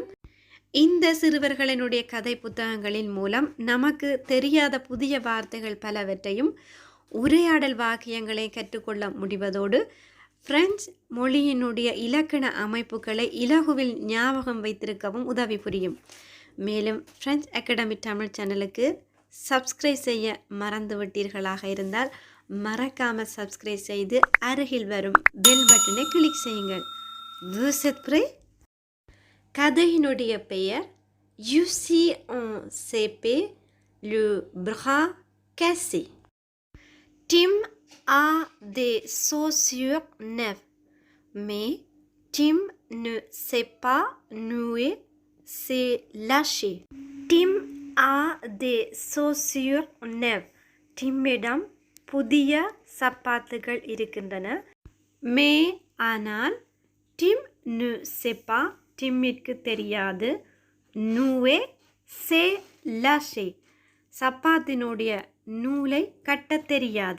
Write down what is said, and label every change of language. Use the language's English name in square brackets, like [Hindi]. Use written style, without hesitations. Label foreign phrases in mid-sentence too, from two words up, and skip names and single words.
[Tamil] இந்த சிறுவர்களினுடைய கதை புத்தகங்களின் மூலம் நமக்கு தெரியாத புதிய வார்த்தைகள் பலவற்றையும் உரையாடல் வாக்கியங்களை கற்றுக்கொள்ள முடிவதோடு பிரெஞ்சு மொழியினுடைய இலக்கண அமைப்புகளை இலகுவில் ஞாபகம் வைத்திருக்கவும் உதவி புரியும். மேலும் பிரெஞ்சு அகாடமி தமிழ் சேனலுக்கு சப்ஸ்கிரைப் செய்ய மறந்து விட்டீர்களாக இருந்தால் மறக்காமல் சப்ஸ்கிரைப் செய்து அருகில் வரும் [English] bell buttonai click [Tamil] செய்யுங்கள். [French] Vous êtes prêts? [Tamil] கதையினுடைய பெயர் Lucie en CP, le bras cassé. [French] Tim a des chaussures neuves, mais Tim ne sait pas nouer ses lâchers. Tim a des chaussures neuves. [Tamil] டிம்மிடம் புதிய சப்பாத்துகள் இருக்கின்றன. மே ஆனால் டிம் [French] ne sait pas [Tamil] டிம்மிற்கு தெரியாது. [French] nouer ses lacets [Tamil] சப்பாத்தினுடைய நூலை கட்ட தெரியாது.